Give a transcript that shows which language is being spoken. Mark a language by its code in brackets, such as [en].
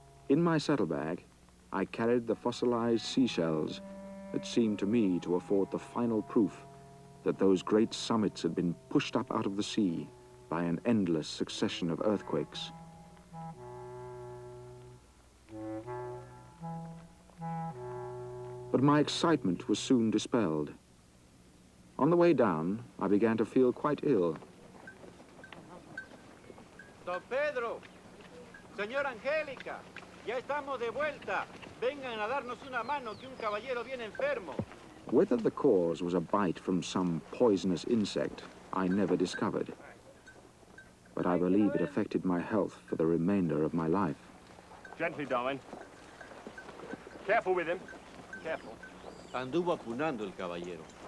[en] In my saddlebag, I carried the fossilized seashells that seemed to me to afford the final proof that those great summits had been pushed up out of the sea by an endless succession of earthquakes. But my excitement was soon dispelled. On the way down, I began to feel quite ill. [es] Don Pedro, señora Angélica, ya estamos de vuelta. Vengan a darnos una mano que un caballero viene enfermo. [en] Whether the cause was a bite from some poisonous insect, I never discovered. But I believe it affected my health for the remainder of my life. Gently, Darwin. Careful with him. Careful. [es] Anduvo apunando el caballero.